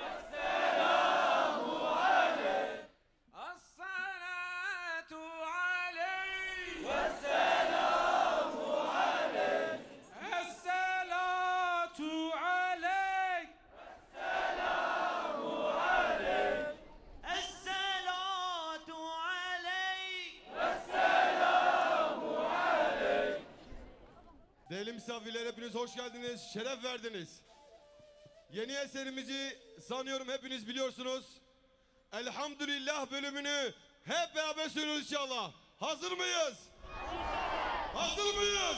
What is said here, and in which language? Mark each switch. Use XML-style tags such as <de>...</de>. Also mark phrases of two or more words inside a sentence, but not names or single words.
<ar>الصلاة عليك والسلام عليك الصلاة عليك الصلاة عليك</ar> <tr>Değerli misafirler, hepiniz hoş geldiniz, şeref verdiniz. Yeni eserimizi sanıyorum hepiniz biliyorsunuz. Elhamdülillah bölümünü hep beraber söylüyoruz inşallah. Hazır mıyız? Hazır mıyız?</tr>